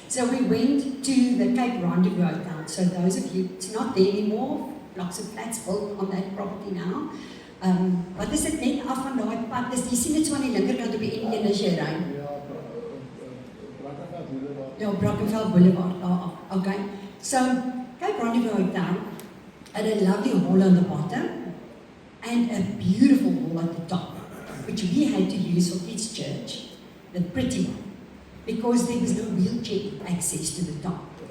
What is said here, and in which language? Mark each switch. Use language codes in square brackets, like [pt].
[en] So we went to the Cape Rendezvous Hotel. So those of you, it's not there anymore, blocks of flats built on that property now. [af] Wat is dit net af van daai pad? Dis jy sien dit so aan die linkerkant op die N1 as jy ry. Ja, Brackenfell Boulevard daar af. Okay. [en] So Cape Rendezvous Hotel had a lovely hall on the bottom and a beautiful hall at the top, which we had to use for kids' church, the pretty one, because there was no wheelchair access to the top.